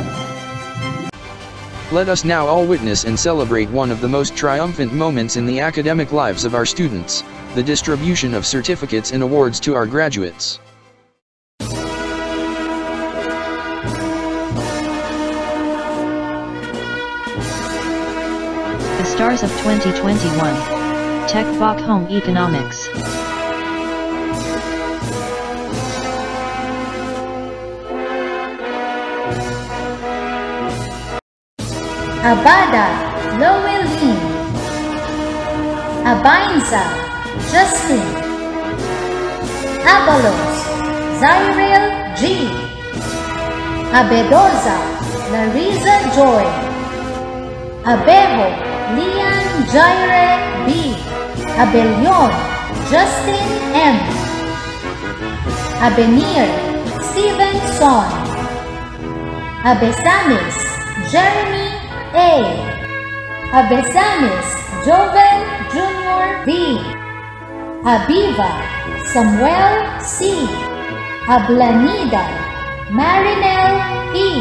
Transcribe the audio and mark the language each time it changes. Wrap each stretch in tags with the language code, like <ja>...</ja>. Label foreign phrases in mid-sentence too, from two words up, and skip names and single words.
<en>Let us now all witness and celebrate one of the most triumphant moments in the academic lives of our students, the distribution of certificates and awards to our graduates. The Stars of 2021. Tech Voc Home Economics. Abada, Loeline. Abainza, Justin. Abalos, Zyril G. Abedoza, Larissa Joy. Abejo, Lian Jaire B. Abelion, Justin M. Abenir, Steven Son. Abesamis, Jeremy A. Abesamis, Joven Jr. B. Abiva, Samuel C. Ablanida, Marinel P.</en>